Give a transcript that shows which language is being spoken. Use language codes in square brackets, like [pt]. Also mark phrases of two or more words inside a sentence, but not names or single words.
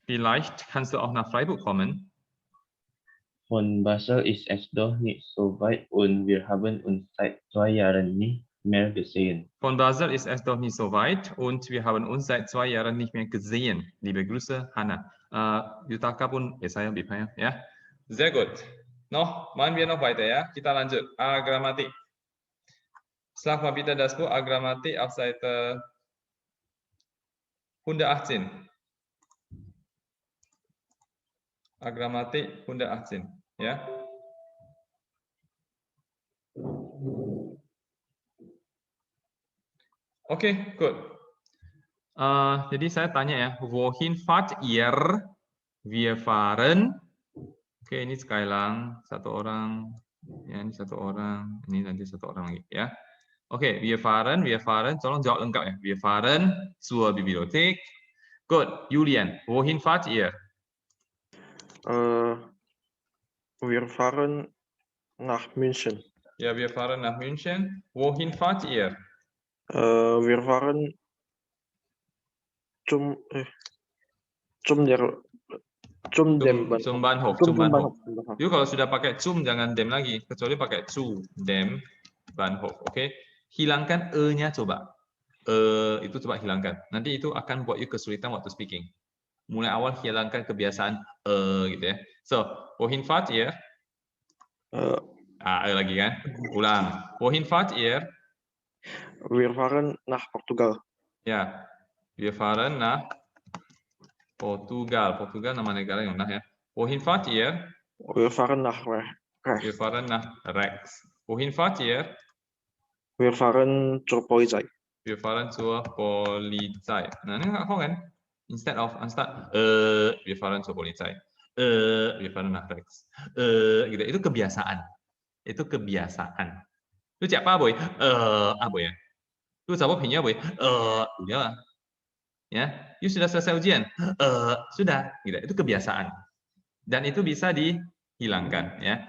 [de] Vielleicht kannst du auch nach Freiburg kommen. Von Basel ist es doch nicht so weit und wir haben uns seit 2 Jahren nicht mehr gesehen. Von Basel ist es doch nicht so weit und wir haben uns seit 2 Jahren nicht mehr gesehen. Liebe Grüße, Hannah. [id] Yutaka pun saya Bipaya, ya. [de] Sehr gut. Noch, machen wir noch weiter, [id] ya. Kita lanjut. [de] Grammatik. Schlag mal bitte das Buch Grammatik auf Seite 118. Grammatik 118, [id] ya. [en] Oke, good. [id] Jadi saya tanya ya, [de] wohin fahrt ihr? Wir fahren. [id] Oke, ini sekali lang, satu orang. Ya, ini satu orang. Ini nanti satu orang lagi ya. Oke, [de] wir fahren. [id] Tolong jawab lengkap ya. [de] Wir fahren zur Bibliothek. Good. Julian, wohin fahrt ihr? Wir fahren nach München. Ja, wir fahren nach München. Wohin fahrt ihr? Wir fahren zum Bahnhof. Zum Bahnhof. Zum Bahnhof. [id] Jadi kalau sudah pakai zum jangan dem lagi, kecuali pakai [de] zu, dem, Bahnhof. [id] Oke, hilangkan e-nya coba. Itu coba hilangkan. Nanti itu akan buat you kesulitan waktu speaking. Mulai awal hilangkan kebiasaan gitu ya. [de] So, wohin fahrt ihr? [id] Lagi kan? Ulang. [de] Wohin fahrt ihr? Wir fahren nach Portugal. Ya, wir fahren nach Portugal. [id] Portugal nama negara yang mana ya? [de] Wohin fahrt ihr? Wir fahren nach Recht. Wir fahren nach Rex. Wohin fahrt ihr? Wir fahren zur Polizei. Wir fahren zur Polizei. [id] Nah, ini nggak kok kan? [en] Instead, [de] wir fahren zur Polizei. Wir fahren nach Rex. [id] Gitu. Itu kebiasaan. Itu kebiasaan. Lu siapa boy? Boy ya. Lu siapa punya boy? Udah lah. Ya, you sudah selesai ujian? Sudah. Gitu. Itu kebiasaan. Dan itu bisa dihilangkan ya.